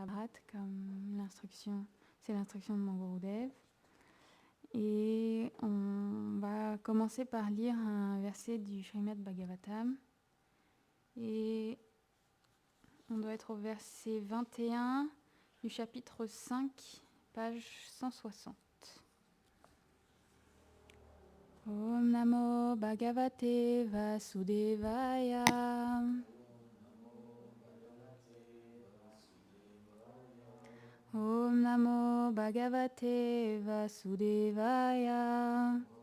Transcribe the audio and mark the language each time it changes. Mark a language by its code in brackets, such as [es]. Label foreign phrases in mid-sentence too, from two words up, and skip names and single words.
[fr] Mat, comme l'instruction, c'est l'instruction de mon Gurudev. Et on va commencer par lire un verset du Srimad Bhagavatam. Et on doit être au verset 21 du chapitre 5, page 160. [sa] Om Namo Bhagavate Vasudevaya. Om Namo Bhagavate Vasudevaya.